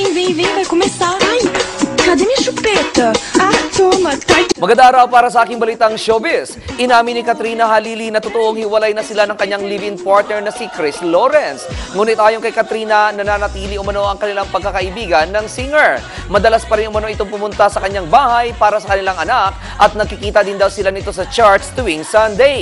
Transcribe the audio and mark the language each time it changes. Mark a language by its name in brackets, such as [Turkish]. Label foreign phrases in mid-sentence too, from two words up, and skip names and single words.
[Portuguese] vem, vai começar. Ai, cadê minha chupeta? Ah, toma, tá. [Filipino] Magandang araw para sa aking balitang showbiz. Inamin ni Katrina Halili na totoong hiwalay na sila ng kanyang [English] live-in partner [Filipino] na si Chris Lawrence. Ngunit ayon kay Katrina, nananatili umano ang kanilang pagkakaibigan ng singer. Madalas pa rin umano itong pumunta sa kanyang bahay para sa kanilang anak at nagkikita din daw sila nito sa charts tuwing Sunday.